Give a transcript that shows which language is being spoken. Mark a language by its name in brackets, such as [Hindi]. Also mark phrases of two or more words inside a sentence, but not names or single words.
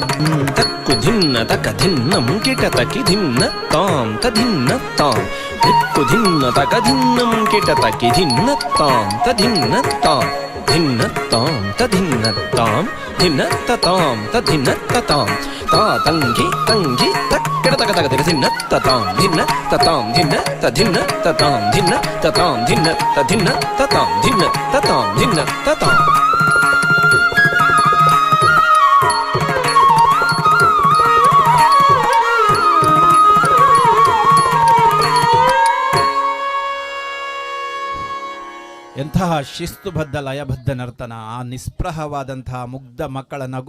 [Kannada] ತಕ್ಕು ಧಿನ್ನ ತಕ ಧಿನ್ನಂ ಕಿಟ ತಕಿ ಧಿನ್ನ ತಾಂ ತಧಿನ್ನ ತಾಂ ದಿಕ್ಕು ಧಿನ್ನ ತಕ ಧಿನ್ನಂ ಕಿಟ ತಕಿ ಧಿನ್ನ ತಾಂ ತಧಿನ್ನ ತಾಂ ಧಿನ್ನ ತಾಂ ತಧಿನ್ನ ತಾಂ ಧಿನ್ನ ತತಾಂ ತಧಿನ್ನ ತತಾಂ ತಾ ತಂಗಿ ತಂಗಿ ತಕ್ಕಿಡ ತಕ ತಕ ತಕ ಧಿನ್ನ ತತಾಂ ಧಿನ್ನ ತತಾಂ ಧಿನ್ನ ತಧಿನ್ನ ತತಾಂ ಧಿನ್ನ ತತಾಂ ಧಿನ್ನ ತಧಿನ್ನ ತತಾಂ ಧಿನ್ನ ತತಾಂ ಧಿನ್ನ ತತಾಂ ಎಂತಹ ಶಿಸ್ತುಬದ್ಧ ಲಯಬದ್ಧ ನರ್ತನ, ಆ ನಿಸ್ಪೃಹವಾದಂತಹ ಮುಗ್ಧ ಮಕ್ಕಳ ನಗು.